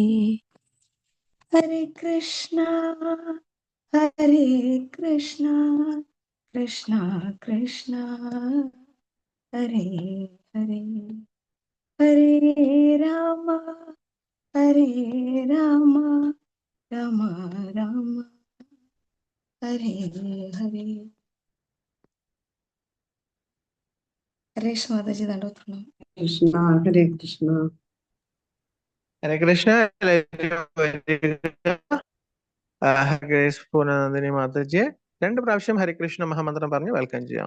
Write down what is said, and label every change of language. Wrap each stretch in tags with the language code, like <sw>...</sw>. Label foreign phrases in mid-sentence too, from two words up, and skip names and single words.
<ml>हरे कृष्णा कृष्णा कृष्णा हरे हरे हरे राम राम राम हरे हरे ഹരേഷ് മാതാജി ദണ്ഡോത്രണം. കൃഷ്ണ ഹരേ കൃഷ്ണ. ഹരേ കൃഷ്ണ. ഗ്രേസ് പൂർണ്ണനന്ദിനി മാതാജിയെ 2 പ്രാവശ്യം ഹരേ കൃഷ്ണ മഹാമന്ത്രം പറഞ്ഞ് വെൽക്കം ചെയ്യാം.</ml>